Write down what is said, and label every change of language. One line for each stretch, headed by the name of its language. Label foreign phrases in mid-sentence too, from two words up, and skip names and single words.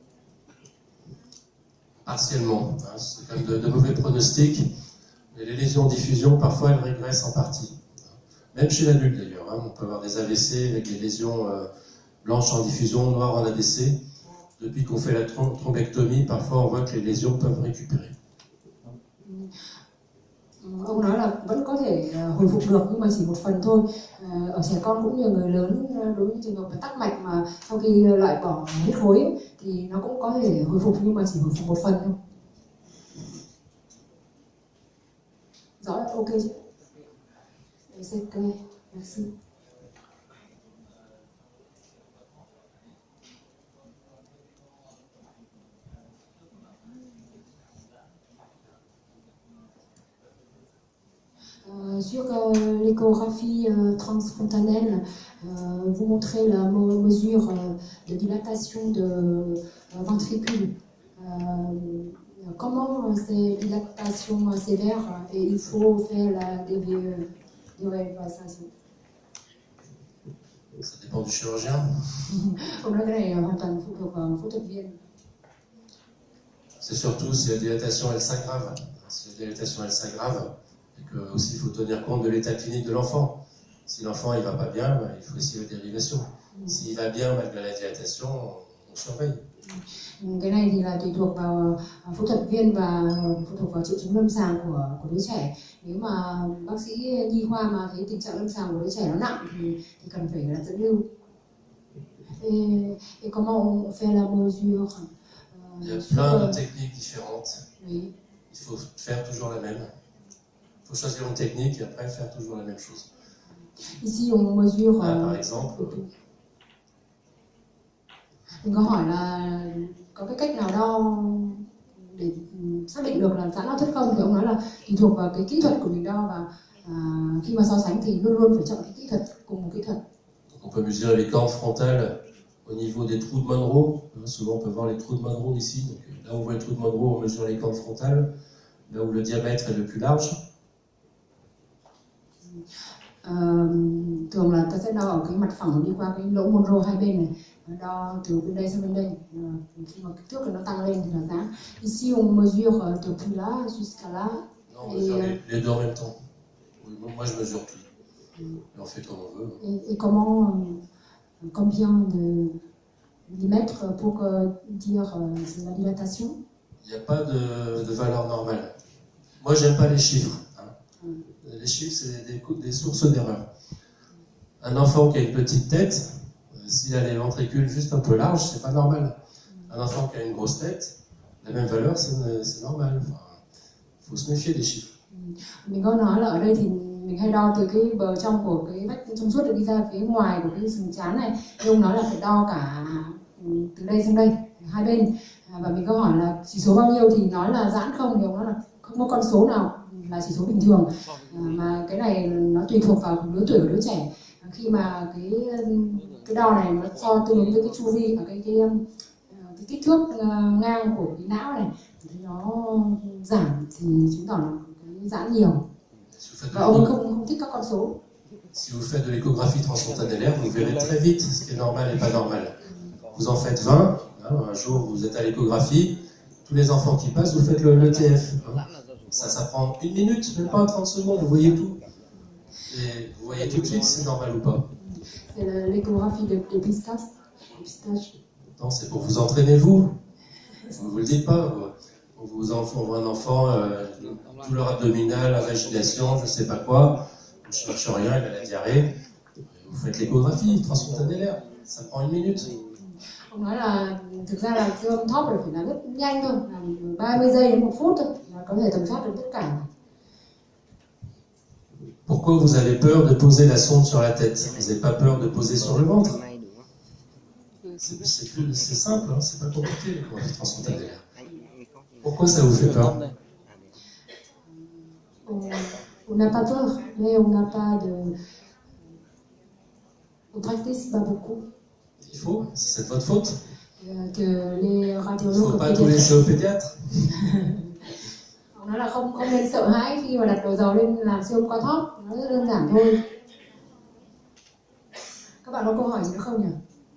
French: Partiellement, hein, c'est quand même de mauvais pronostics, mais les lésions en diffusion, parfois elles régressent en partie. Même chez l'adulte d'ailleurs, hein, on peut avoir des AVC avec des lésions blanches en diffusion, noires en ADC. Depuis qu'on fait la thrombectomie, parfois on voit que les lésions peuvent récupérer.
Vietnamese: Ông nói là vẫn có thể hồi phục được, nhưng mà chỉ một phần thôi. Ở trẻ con cũng như người lớn, đối với trường hợp tắc mạch mà sau khi loại bỏ huyết khối ấy, thì nó cũng có thể hồi phục, nhưng mà chỉ hồi phục một phần thôi. Rõ, ok.
French: C'est clair. Merci. Sur l'échographie transfrontalienne, vous montrez la mesure de dilatation de ventricule. Comment ces dilatations sévères et il faut faire la dévasation? Ça dépend du chirurgien.
Vietnamese: Ông nói cái này hoàn toàn phụ thuộc vào phẫu thuật viên.
French: C'est surtout si la dilatation elle s'aggrave. Si la dilatation elle s'aggrave, et que aussi il faut tenir compte de l'état clinique de l'enfant. Si l'enfant il va pas bien, il faut essayer la dérivation. S'il va bien malgré la dilatation, on surveille.
Vietnamese: Cái này thì là tùy thuộc vào phẫu thuật viên và phụ thuộc vào triệu chứng lâm sàng của đứa trẻ. Nếu mà bác sĩ nhi khoa mà thấy tình trạng lâm sàng của đứa trẻ nó nặng thì cần phải là dẫn lưu.
French: Et comment on fait la mesure? Il y a plein de techniques différentes. Oui. Il faut faire toujours la même. Il faut choisir une technique et après faire toujours la même chose. Ici on mesure. Par exemple.
Vietnamese: Mình có hỏi là có cái cách nào đo để xác định được là giãn não thất không, thì ông nói là tùy thuộc vào cái kỹ thuật của mình đo, và khi mà so sánh thì luôn luôn phải chọn cái kỹ thuật cùng một kỹ thuật.
French: On peut mesurer les cordes frontales au niveau des trous de Monroe. Souvent on peut voir les trous de Monroe ici. Donc, là où on voit les trous de Monroe, on mesure les cordes frontales. Là où le diamètre est le plus large.
Vietnamese: Thường là ta sẽ đo ở cái mặt phẳng đi qua cái lỗ Monroe hai bên này, đo từ bên đây sang bên đây. Khi mà kích thước nó tăng lên thì là giãn.
French: Ici on mesure depuis là jusqu'à là. Non, on mesure les deux en même temps. Oui, moi je mesure tout. Et on fait comme on veut. Et comment, combien de millimètres pour dire c'est la dilatation? Il n'y a pas de valeur normale. Moi j'aime pas les chiffres. Les chiffres, c'est des sources d'erreur. Un enfant qui a une petite tête, s'il a les ventricules juste un peu larges, c'est pas normal. Un enfant qui a une grosse tête, la même valeur, c'est normal. Enfin, faut se méfier des chiffres.
Vietnamese: Mình có nói là ở đây thì mình hay đo từ cái bờ trong của cái vách trong suốt để đi ra phía ngoài của cái sừng trán này. Nhưng ông nói là phải đo cả từ đây sang đây, hai bên. Và mình có hỏi là chỉ số bao nhiêu thì nói là giãn không, thì ông nói là không có con số nào là chỉ số bình thường, mà cái này nó tùy thuộc vào lứa tuổi của đứa trẻ. Khi mà cái đo này nó so tương ứng với cái chu vi và cái kích thước ngang của cái não này thì nó giảm thì chứng tỏ là cái giãn nhiều. Và ông không thích các con số.
French: Si vous faites de l'échographie transfontanellaire, vous verrez très vite ce qui est normal et pas normal. Vous en faites 20, un jour vous êtes à l'échographie, tous les enfants qui passent, vous faites le TF. Ça prend 1 minute, même pas 30 secondes, vous voyez tout. Et vous voyez tout de suite si c'est normal ou pas. C'est l'échographie de dépistage. Non, c'est pour vous entraîner vous. Vous ne vous le dites pas. On voit un enfant, douleur abdominale, invagination, je ne sais pas quoi. On ne cherche rien, il a la diarrhée. Vous faites l'échographie transfontanellaire. Ça prend 1 minute.
Vietnamese: Ông nói là thực ra là siêu âm thóp phải là rất nhanh thôi, 30 giây đến 1 phút thôi là có thể tầm soát được tất cả.
French: Pourquoi vous avez peur de poser la sonde sur la tête? Vous n'avez pas peur de poser sur le ventre? C'est simple, hein, c'est pas compliqué l'échographie transfontanellaire. Pourquoi ça vous fait peur? On n'a pas peur, mais on n'a pas de... On pratique pas beaucoup. Il faut, c'est de votre faute. Que les radiologues... Il ne faut pas tout laisser au pédiatre.
Vietnamese: Ông nói là không nên sợ hãi khi mà đặt đầu dầu lên làm siêu âm qua thóp, nó rất đơn giản thôi. Các bạn có câu hỏi gì nữa không nhỉ?